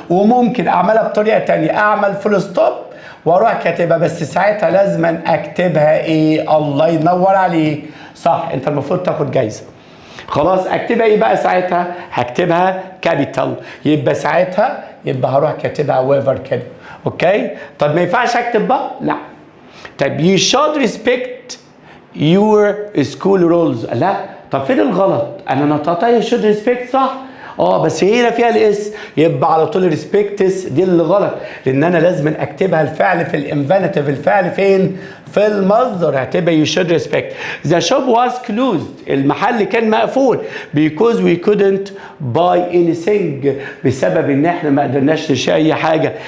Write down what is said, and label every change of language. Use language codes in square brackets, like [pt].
[ar] وممكن اعملها بطريقه تانية، اعمل فول ستوب واروح كاتبها، بس ساعتها لازم اكتبها ايه؟ الله ينور عليك، صح، انت المفروض تاخد جايزه. خلاص اكتبها ايه بقى ساعتها؟ هكتبها كابيتال، يبقى ساعتها يبقى هروح كاتبها ويفر كده. اوكي؟ طب ما ينفعش اكتب بقى؟ لا. [en] طب you should respect your school rules. [ar] لا، طب فين الغلط؟ انا نطقتها [en] you should respect [ar] صح؟ بس هنا فيها الاس، يبقى على طول ريسبكتس دي اللي غلط، لان انا لازم اكتبها الفعل في الانفينيتيف. الفعل فين؟ في المصدر، هتبقى [en] you should respect. The shop was closed، [ar] المحل كان مقفول [en] because we couldn't buy anything، [ar] بسبب ان احنا ما قدرناش نشتري اي حاجه.